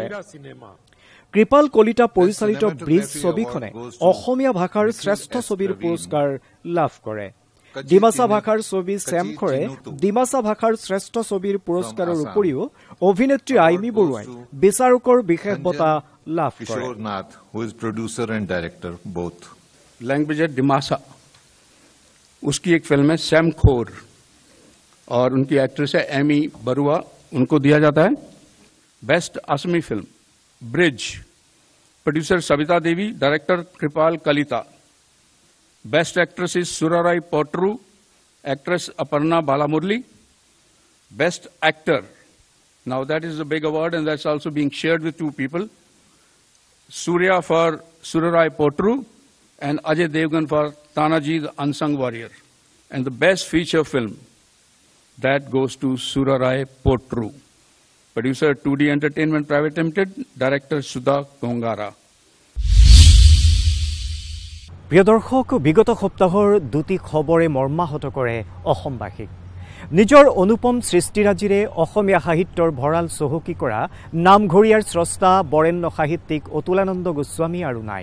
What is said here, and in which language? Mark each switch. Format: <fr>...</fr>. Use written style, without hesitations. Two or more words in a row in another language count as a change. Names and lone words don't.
<as>কৃপাল কলিতা পৰিচালিত ব্ৰিজ ছবিখনে অসমীয়া ভাষাৰ শ্ৰেষ্ঠ ছবিৰ পুৰস্কাৰ লাভ কৰে। ডিমাচা ভাষাৰ ছবি চেমখৰে ডিমাচা ভাষাৰ শ্ৰেষ্ঠ ছবিৰ পুৰস্কাৰৰ উপৰিও অভিনেত্ৰী আইমি বৰুৱাই বিচাৰকৰ বিশেষ বঁটা লাভ কৰে।</as> <hi>लैंग्वेज है डिमासा, उसकी एक फिल्म है सैमखोर और उनकी एक्ट्रेस है एमी बरुआ, उनको दिया जाता है बेस्ट असमी फिल्म।</hi> <en>Bridge, producer Savita Devi, director Kripal Kalita. Best actress is Surarai Potru, actress Aparna Balamurali. Best actor, now that is a big award and that's also being shared with 2 people, Surya for Surarai Potru and Ajay Devgan for Tanaji the Unsung Warrior. And the best feature film, that goes to Surarai Potru. Producer 2D Entertainment Private Limited, Director Sudha Kongara.</en> <as>প্ৰিয় দৰ্শক, বিগত সপ্তাহৰ দুটি খবৰে মৰ্মাহত কৰে অসমবাসীক। নিজৰ অনুপম সৃষ্টিৰাজিৰে অসমীয়া সাহিত্যৰ ভঁৰাল চহকী কৰা নামঘৰীয়াৰ স্ৰষ্টা বৰেণ্য সাহিত্যিক অতুলানন্দ গোস্বামী আৰু নাই।</as>